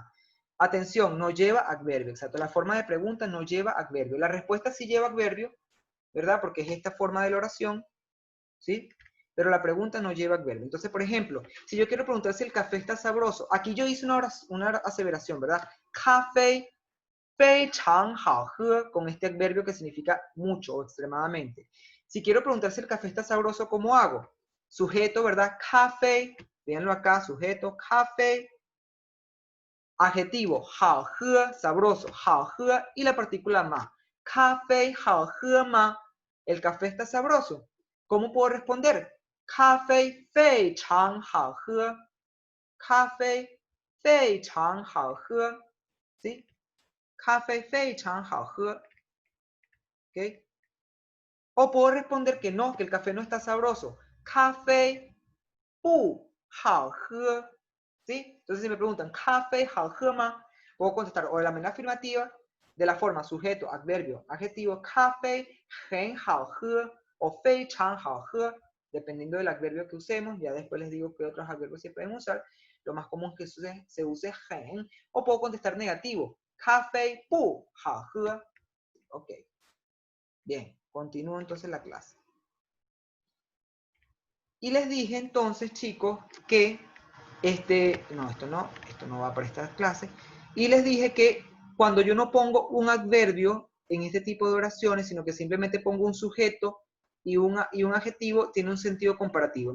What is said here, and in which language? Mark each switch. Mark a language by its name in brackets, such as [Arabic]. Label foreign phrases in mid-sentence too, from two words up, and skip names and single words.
[Spanish] Atención, no lleva adverbio. Exacto. La forma de pregunta no lleva adverbio. La respuesta sí lleva adverbio, ¿verdad? Porque es esta forma de la oración, ¿sí? Pero la pregunta no lleva adverbio. Entonces, por ejemplo, si yo quiero preguntar si el café está sabroso, aquí yo hice una aseveración, ¿verdad? [Chinese] Café 非常好喝, [Spanish] con este adverbio que significa mucho o extremadamente. Si quiero preguntar si el café está sabroso, ¿cómo hago? Sujeto, ¿verdad? Café, véanlo acá, sujeto, café. Adjetivo, [Chinese] 好喝, sabroso, 好喝, [Spanish] y la partícula ma. [Chinese] Café 好喝吗? [Spanish] El café está sabroso. ¿Cómo puedo responder? [Chinese] Café 非常好喝. Café 非常好喝. ¿Sí? 咖啡非常好喝. [Spanish] ¿Okay? O puedo responder que no, que el café no está sabroso. [Chinese] Café 不好喝. [Spanish] ¿Sí? Entonces si me preguntan, [Chinese] ¿café 好喝吗? [Spanish] Puedo contestar o de la manera afirmativa, de la forma sujeto, adverbio, adjetivo, [Chinese] 咖啡很好喝 o 非常好喝, [Spanish] dependiendo del adverbio que usemos. Ya después les digo que otros adverbios se pueden usar. Lo más común es que se use 很, o puedo contestar negativo, [Chinese] 咖啡不好喝. [Spanish] Ok. Bien, continúo entonces la clase. Y les dije entonces, chicos, que esto no va para esta clase. Y les dije que cuando yo no pongo un adverbio en este tipo de oraciones, sino que simplemente pongo un sujeto y un adjetivo, tiene un sentido comparativo.